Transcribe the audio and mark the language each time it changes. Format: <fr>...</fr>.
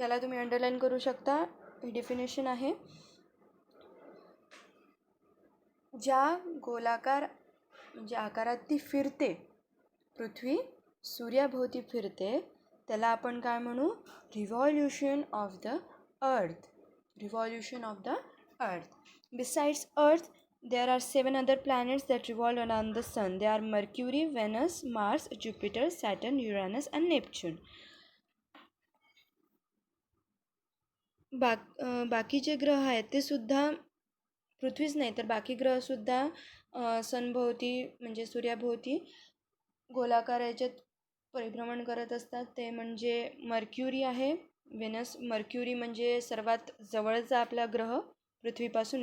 <mr>याला तुम्ही अंडरलाईन करू शकता. ही डेफिनेशन आहे. ज्या गोलाकार म्हणजे आकारात ती फिरते, पृथ्वी सूर्याभोवती फिरते, त्याला आपण काय म्हणू?</mr> <en>Revolution of the Earth. Revolution of the Earth. Besides Earth there are 7 other planets that revolve around the sun. They are Mercury, Venus, Mars, Jupiter, Saturn, Uranus and Neptune.</en> <mr>बाकीचे ग्रह आहेत ते सुद्धा पृथ्वीच नाही तर बाकी ग्रहसुद्धा सनभोवती म्हणजे सूर्याभोवती गोलाकार याच्यात परिभ्रमण करत असतात. ते म्हणजे मर्क्युरी आहे, वेनस. मर्क्युरी म्हणजे सर्वात जवळचा आपला ग्रह पृथ्वीपासून.</mr>